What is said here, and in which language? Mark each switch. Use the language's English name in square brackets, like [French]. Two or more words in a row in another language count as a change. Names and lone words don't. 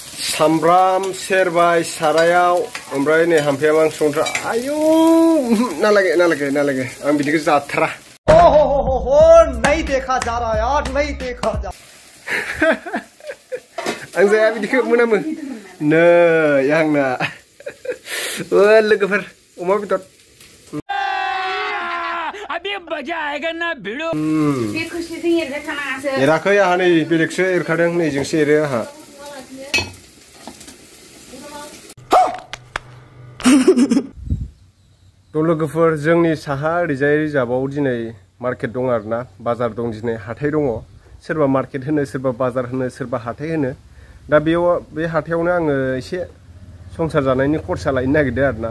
[Bodo] सामब्राम सेरबाय सारायाव ओमफ्राय नै हामफेया मां संथ्रा आयौ नालागे आं बिदिखौ जाथारा [Hindi] ओहो नहीं देखा जा रहा यार नहीं देखा जा [Bodo] आं जाया बिदिखौ मोनामो नै आंना लोगोफोर अमा बेदर [Hindi] अभी मजा आएगा ना भिड़ो [Bodo] एराखै आंहा नै बेलेगसो एरखादों नैजोंसो एरो आंहा लोगोफोर जोंनि साहा ओरैजाय रिजार्भआव दिनै मार्केट दं आरोना बाजार दं दिनै हाथाय दङ सोरबा मार्केट होनो सोरबा बाजार होनो सोरबा हाथाय होनो दा बेयाव बे हाथायावनो आङो एसे संसार जानायनि खरसा लायनो नागिरदों आरोना